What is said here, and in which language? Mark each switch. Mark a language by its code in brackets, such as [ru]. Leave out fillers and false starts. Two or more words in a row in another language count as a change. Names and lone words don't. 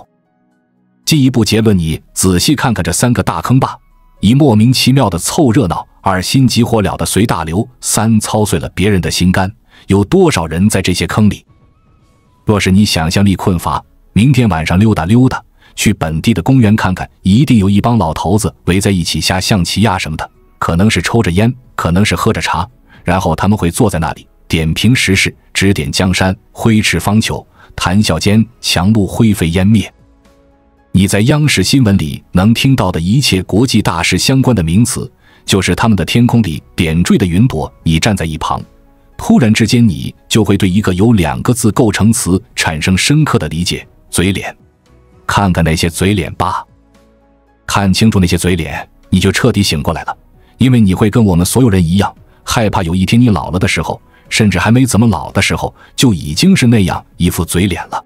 [zh] 進一步結論，你仔細看看這3個大坑吧：一莫名其妙的湊熱鬧，2心急火燎的隨大流，3操碎了別人的心肝。有多少人在這些坑裡？若是你想象力困乏，明天晚上溜達溜達，去本地的公園看看，一定有一幫老頭子圍在一起下象棋呀什麼的，可能是抽着煙，可能是喝着茶，然後他們會坐在那裡點評時事，指點江山，挥斥方遒，談笑間檣櫓灰飛煙滅。你在央视新聞裡能听到的一切國際大事相關的名詞，就是他們的天空裡點綴的雲朵。你站在一旁，突然之間你就會對一個由2個字構成詞產生深刻的理解：嘴臉。看看那些嘴臉吧，看清楚那些嘴臉，你就徹底醒過來了。因為你會跟我們所有人一樣，害怕有一天你老了的時候，甚至還沒怎麼老的時候，就已經是那樣一副嘴臉了。